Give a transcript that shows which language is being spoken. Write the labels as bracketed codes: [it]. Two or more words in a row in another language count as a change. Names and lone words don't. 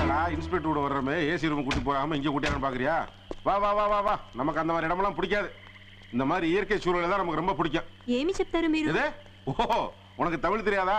[ta] இன்ஸ்பெக்டர் கூட வர்றமே [en] AC room [ta] கூட்டி போகாம இங்க கூட்டியான்னு பாக்குறியா? வா வா வா வா வா. நமக்கு அந்த மாதிரி இடமெல்லாம் பிடிக்காது. இந்த மாதிரி இயற்கை சூழல் தான் நமக்கு ரொம்ப பிடிக்கும். [te] ఏమి చెప్తారు మీరు? [ta] இது ஓ உனக்கு தமிழ் தெரியாதா?